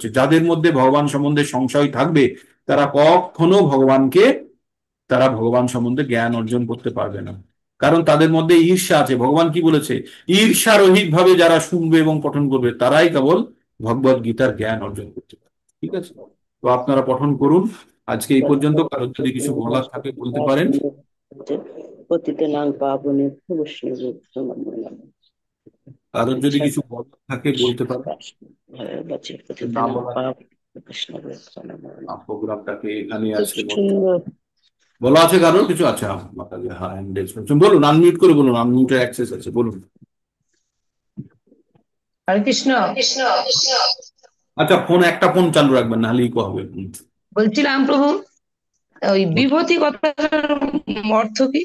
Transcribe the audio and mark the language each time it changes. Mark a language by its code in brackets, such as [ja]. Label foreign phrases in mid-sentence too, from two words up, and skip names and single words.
[bn] যাদের মধ্যে ভগবান সম্বন্ধে সংশয় থাকবে, তারা কখনো তারা ভগবান সম্বন্ধে জ্ঞান অর্জন করতে পারবে না। কারণ তাদের মধ্যে ঈর্ষা আছে। ভগবান কি বলেছে? ঈর্ষা রহিত ভাবে যারা শুনবে এবং পঠন করবে, তারাই কেবল ভগবত গীতার জ্ঞান অর্জন করতে পারে। ঠিক আছে, তো আপনারা পঠন করুন। আজকে এই পর্যন্ত। কারোর যদি কিছু বলার থাকে বলতে পারেন। [sa] পতিতানাং পাবনেভ্যো বৈষ্ণবেভ্যো নমো নমঃ। [bn] কারোর যদি আচ্ছা, কিছু বলার থাকে বলতে পারেন। বলছি না [sa] পতিতানাং [bn] বলা, [sa] পাবনেভ্যো বৈষ্ণবেভ্যো নমো নমঃ। [bn] প্রোগ্রামটাকে এখানে খুব আজকে সুন্দর। বলা আছে। কারোর কিছু আছে? মাতাজি, হ্যাঁ, [en] hand raise [bn] করছেন, বলুন। আনমিউট করে বলুন, আনমিউটের অ্যাক্সেস আছে, বলুন। হরে কৃষ্ণ। আচ্ছা, একটা ফোন চালু রাখবেন, নাহলে ইকো হবে। বলছিলাম প্রভু, ওই বিভূতি কথাটার অর্থ কি?